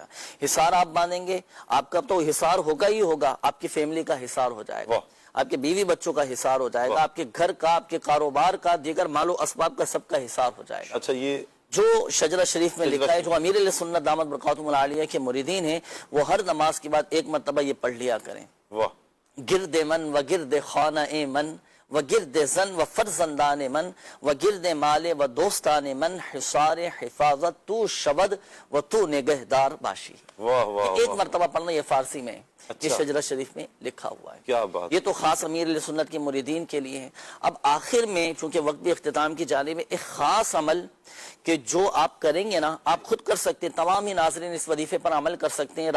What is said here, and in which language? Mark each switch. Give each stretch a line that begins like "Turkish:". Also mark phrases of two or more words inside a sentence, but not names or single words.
Urdu: حصار آپ باندھیں گے، آپ کا تو حصار ہوگا ہی ہوگا، آپ کی فیملی کا حصار ہو جائے گا، آپ کے بیوی بچوں کا حصار ہو جائے گا، آپ کے گھر کا، آپ کے کاروبار کا، دیگر مال و اسباب کا سب کا حصار ہو جائے گا. اچھا. یہ جو شجرہ شریف میں لکھا ہے، جو امیر اہل سنت
Arabic: دامت برکاتہم العالیہ
Urdu: کے مریدین ہیں وہ ہر نماز کے بعد ایک مرتبہ یہ پڑھ لیا کریں. واہ.
Persian: گرد من و گرد خانہ من و گرد زن و فرزندان من و گرد مال و دوستان من حصار حفاظت تو شبد و تو نگہدار باشی.
Urdu: واہ واہ. ایک مرتبہ پڑھنا، یہ فارسی میں اچھا. یہ شجرہ شریف میں لکھا ہوا ہے. کیا بات. یہ تو خاص امیر علیہ سنت کے مریدین کے لیے ہے. اب آخر میں چونکہ وقت بھی اختتام کی جانب میں، ایک خاص عمل کہ جو آپ کریں گے نا، آپ خود کر سکتے ہیں، تمام ہی ناظرین اس وظیفے پر عمل کر سکتے ہیں.